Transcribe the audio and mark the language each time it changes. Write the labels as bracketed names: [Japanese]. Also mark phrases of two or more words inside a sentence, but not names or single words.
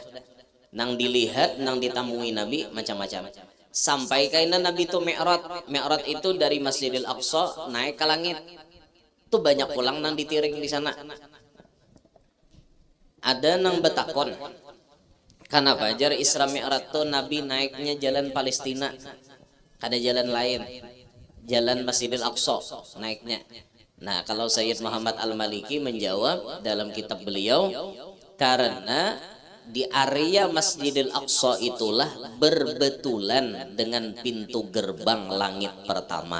[Banjar] Nang dilihat, nang ditamui Nabi macam-macam. Sampai kaina Nabi itu Mi'raj. Mi'raj itu dari Masjidil Aqsa naik ke langit. Itu banyak pulang nang ditiring di sana. Ada nang betakon. Kenapa jar Isra Mi'raj tuh Nabi naiknya jalan Palestina? Ada jalan lain. [Indonesian] Jalan Masjidil Aqsa naiknya. Nah, kalau Sayyid Muhammad Al-Maliki menjawab dalam kitab beliau, karena di area Masjidil Aqsa itulah berbetulan dengan pintu gerbang langit pertama.